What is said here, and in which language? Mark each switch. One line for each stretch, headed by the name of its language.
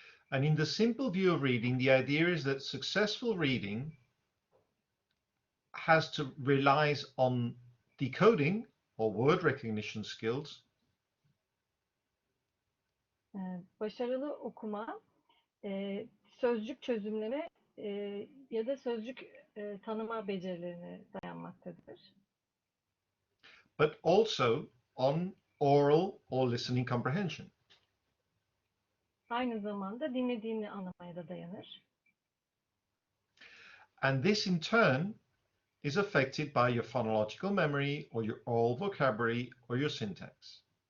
English: And in the simple view of reading, the idea is that successful reading has to relies on decoding or word recognition skills.
Turkish: Başarılı okuma, sözcük çözümleme ya da sözcük tanıma becerilerine dayanmaktadır.
English: But also on oral or listening comprehension.
Turkish: Aynı zamanda dinlediğini anlamaya da dayanır.
English: And this in turn is affected by your phonological memory or your oral vocabulary or your syntax.